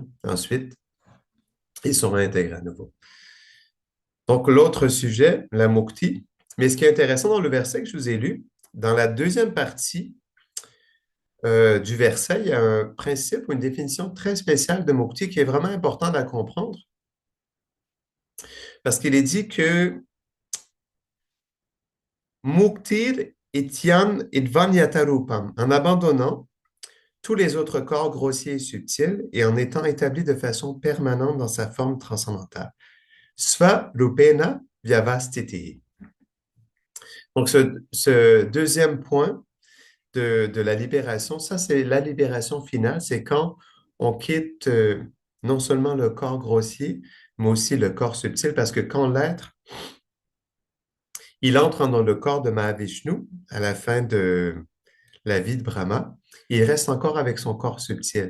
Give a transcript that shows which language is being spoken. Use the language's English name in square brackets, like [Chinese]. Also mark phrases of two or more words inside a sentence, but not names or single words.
[French] Ensuite, ils sont réintégrés à nouveau. Donc, l'autre sujet, la mukti. Mais ce qui est intéressant dans le verset que je vous ai lu, dans la deuxième partie du verset, il y a un principe ou une définition très spéciale de mukti qui est vraiment important à comprendre. Parce qu'il est dit que [Sanskrit] मुक्तिर् इत्यन् इद्वन्यतारूपम्, [French] en abandonnant tous les autres corps grossiers et subtils et en étant établi de façon permanente dans sa forme transcendantale. [Sanskrit] स्व रूपेण व्यवस्तिति. [French] Donc, ce deuxième point de la libération, ça, c'est la libération finale, c'est quand on quitte non seulement le corps grossier, mais aussi le corps subtil, parce que quand l'être, il entre dans le corps de Mahavishnu à la fin de la vie de Brahma, il reste encore avec son corps subtil.